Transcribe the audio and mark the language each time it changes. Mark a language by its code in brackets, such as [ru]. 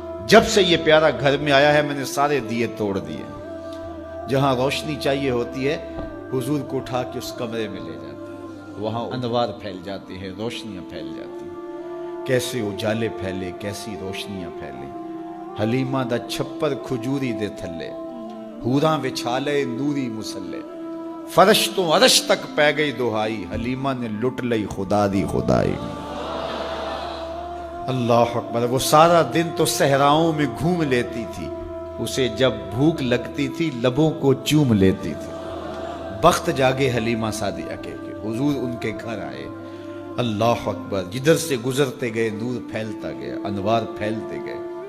[ur] جب سے یہ پیارا گھر میں آیا ہے میں نے سارے دیے توڑ دیے. جہاں روشنی چاہیے ہوتی ہے حضور کو اٹھا کے اس کمرے میں لے جاتے ہیں, وہاں انوار پھیل جاتے ہیں, روشنیاں پھیل جاتی ہیں. کیسے اجالے پھیلے, کیسی روشنیاں پھیلے. [pa] حلیمہ دا چھپر کھجوری دے تھلے, حوراں وچھالے نوری مسلے, فرش تو عرش تک پہ گئی دہائی, حلیمہ نے لٹ لئی خدا دی خدائی. [ur] اللہ اکبر. وہ سارا دن تو صحراؤں میں گھوم لیتی تھی, اسے جب بھوک لگتی تھی لبوں کو چوم لیتی تھی. بخت جاگے حلیمہ سعدیہ کے حضور ان کے گھر آئے. اللہ اکبر. جدھر سے گزرتے گئے نور پھیلتا گیا, انوار پھیلتے گئے.